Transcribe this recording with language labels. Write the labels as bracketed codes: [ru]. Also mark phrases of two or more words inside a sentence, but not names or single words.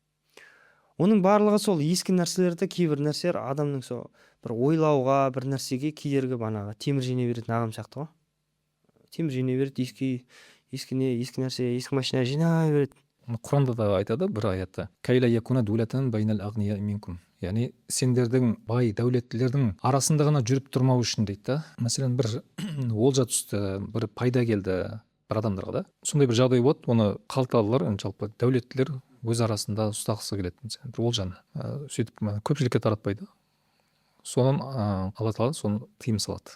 [kk] Оның барлығы сол ескі нәрселерді, кейбір нәрселер адамның сол бір ойлауға, бір нәрсеге кедергі, банағы темір жеңе беретін ағам сияқты ғой. Темір жеңе береді, ескі нәрсе, ескі машина жинай береді. Құранда да айтады бір аятта. [ar] كي لا يكون دولة بين الأغنياء منكم. [kk] Яғни сендердің бай дәулеттілердің арасында ғана жүріп тұрмау үшін дейді да. Мәселен бір олжа түсті, бір пайда келді бір адамдарға да. Сондай бір жағдай болады, оны қалталылар, жалпы дәулеттілер өз арасында ұстағысы келеді. Бір олжаны сөйтіп көпшілікке таратпайды. Содан Алла тағала соны тыйым салады.